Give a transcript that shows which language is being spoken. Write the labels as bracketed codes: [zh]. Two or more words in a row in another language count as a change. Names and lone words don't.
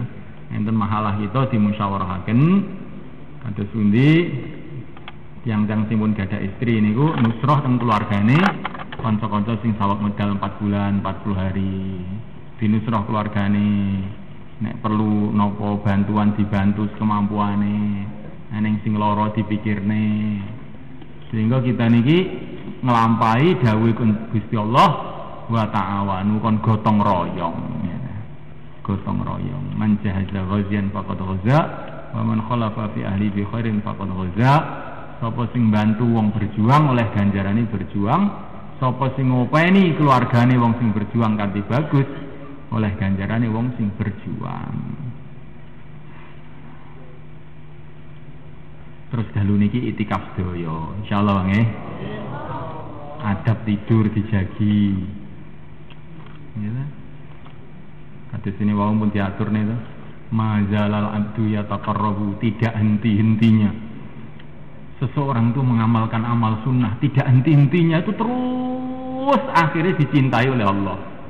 [jv] Enten mahalah kita dimusyawarahaken kados pundi tiyang-tiyang sing pun gadah istri niku nusrah teng keluargane kanca-kanca sing saweg medal 4 bulan 40 hari dinusrah keluargane nek perlu napa bantuan dibantu sekemampuane eneng sing lara dipikirne sehingga kita niki nglampahi dawuh Gusti Allah [ar] وتعاونوا [jv] kon gotong royong ya. Gotong royong [ar] من جهز غازيا فقد غزا ومن خلف في أهل بخير فقد غزا. [jv] Sapa sing bantu wong berjuang oleh ganjarane berjuang, sapa sing ngopeni keluargane wong sing berjuang kanthi bagus oleh ganjarane wong sing berjuang. Terus dalu niki itikaf sedaya insyaallah nggih. [id] Adab tidur dijagi. Ya. [jv] Kados ini wau pun diatur nih tuh. [ar] ما زال العبد يتقرب, [id] tidak henti-hentinya. Seseorang itu mengamalkan amal sunnah, tidak henti-hentinya itu terus akhirnya dicintai oleh Allah.